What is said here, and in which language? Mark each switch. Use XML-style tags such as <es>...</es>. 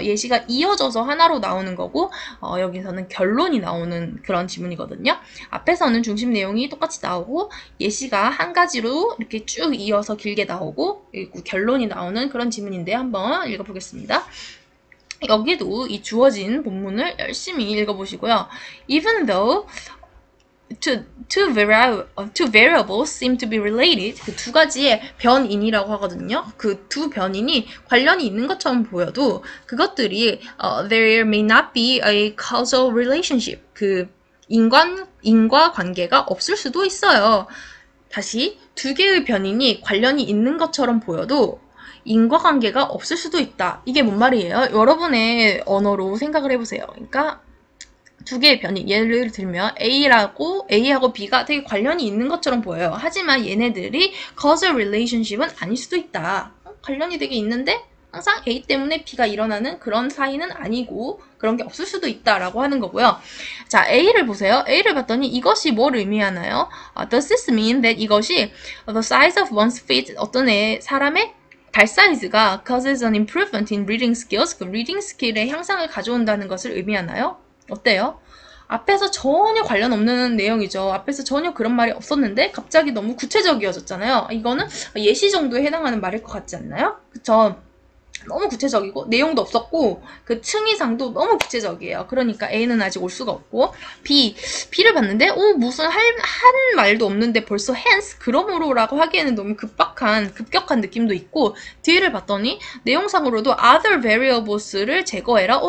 <ko>예시가 이어져서 하나로 나오는 거고 여기서는 결론이 나오는 그런 지문이거든요. 앞에서는 중심 내용이 똑같이 나오고 예시가 한 가지로 이렇게 쭉 이어서 길게 나오고 그리고 결론이 나오는 그런 지문인데 한번 읽어보겠습니다. 여기도 이 주어진 본문을 열심히 읽어보시고요.</ko> <en>Even though two variables seem to be related.</en> <ko>그 두 가지의 변인이라고 하거든요. 그 두 변인이 관련이 있는 것처럼 보여도 그것들이</ko> <en>there may not be a causal relationship.</en> <ko>그 인과 관계가 없을 수도 있어요. 다시 두 개의 변인이 관련이 있는 것처럼 보여도 인과관계가 없을 수도 있다. 이게 뭔 말이에요? 여러분의 언어로 생각을 해보세요. 그러니까 두 개의 변이, 예를 들면 A하고 B가 되게 관련이 있는 것처럼 보여요. 하지만 얘네들이 causal relationship은 아닐 수도 있다. 관련이 되게 있는데 항상 A 때문에 B가 일어나는 그런 사이는 아니고 그런 게 없을 수도 있다라고 하는 거고요. 자, A를 보세요. A를 봤더니 이것이 뭘 의미하나요?</ko> <en>Does this mean that</en> <ko>이것이</ko> <en>the size of one's feet,</en> <ko>어떤 사람의 발 사이즈가</ko> <en>causes an improvement in reading skills,</en> <ko>그 reading skill의 향상을 가져온다는 것을 의미하나요? 어때요? 앞에서 전혀 관련 없는 내용이죠. 앞에서 전혀 그런 말이 없었는데 갑자기 너무 구체적이어졌잖아요. 이거는 예시 정도에 해당하는 말일 것 같지 않나요? 그쵸? 너무 구체적이고 내용도 없었고 그 층위상도 너무 구체적이에요. 그러니까 A는 아직 올 수가 없고 B를 봤는데 무슨 할 말도 없는데 벌써 hence 그러므로라고 하기에는 너무 급격한 느낌도 있고 D를 봤더니 내용상으로도 other variables를 제거해라.</ko>